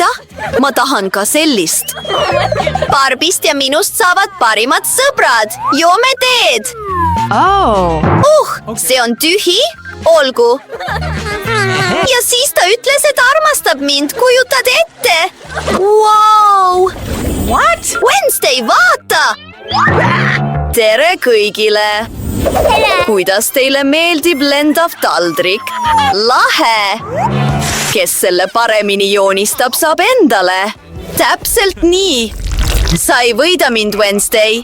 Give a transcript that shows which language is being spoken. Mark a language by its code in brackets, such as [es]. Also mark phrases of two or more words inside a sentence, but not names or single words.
[et] Ma tahan ka sellist. Barbist ja minust saavad parimad sõbrad. Joome teed. Oh. See on tühi? Olgu. Ja siis ta ütles, et armastab mind. Kujutad ette? Wow! What? Wednesday, vaata! Tere kõigile! Kuidas teile meeldib lendav taldrik? Lahe! Kes selle paremini joonistab, saab endale. Täpselt nii. Sa ei võida mind, Wednesday.